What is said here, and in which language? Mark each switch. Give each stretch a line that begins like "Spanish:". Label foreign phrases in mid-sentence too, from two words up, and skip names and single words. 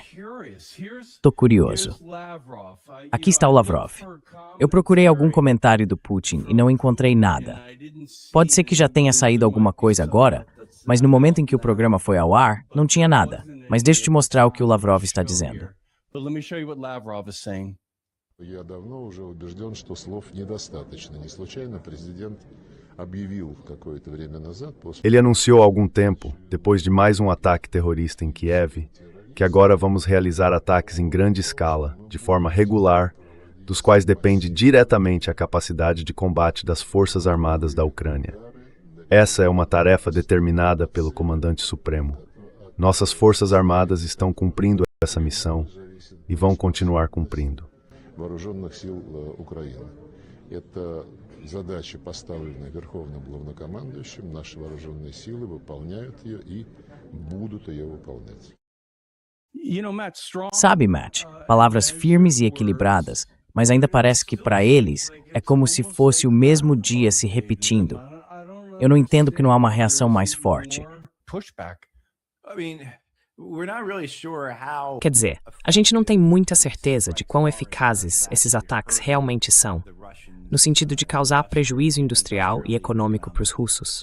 Portuguese: Tô curioso. Aqui está o Lavrov. Eu procurei algum comentário do Putin e não encontrei nada. Pode ser que já tenha saído alguma coisa agora, mas no momento em que o programa foi ao ar, não tinha nada. Mas deixa eu te mostrar o que o Lavrov está dizendo.
Russian: Я давно уже убежден, что слов недостаточно. Не случайно президент объявил какое-то время назад...
Portuguese: Ele anunciou há algum tempo, depois de mais um ataque terrorista em Kiev, que agora vamos realizar ataques em grande escala, de forma regular, dos quais depende diretamente a capacidade de combate das Forças Armadas da Ucrânia. Essa é uma tarefa determinada pelo Comandante Supremo. Nossas Forças Armadas estão cumprindo essa missão e vão continuar cumprindo.
Russian: Вооруженных сил Украины. Это задача, поставленная Верховным Главнокомандующим. Наши вооруженные силы выполняют ее и будут ее выполнять.
Portuguese: Sabe, Matt, palavras firmes e equilibradas, mas ainda parece que para eles é como se fosse o mesmo dia se repetindo. Eu não entendo que não há uma reação mais forte. Quer dizer, a gente não tem muita certeza de quão eficazes esses ataques realmente são, no sentido de causar prejuízo industrial e econômico para os russos.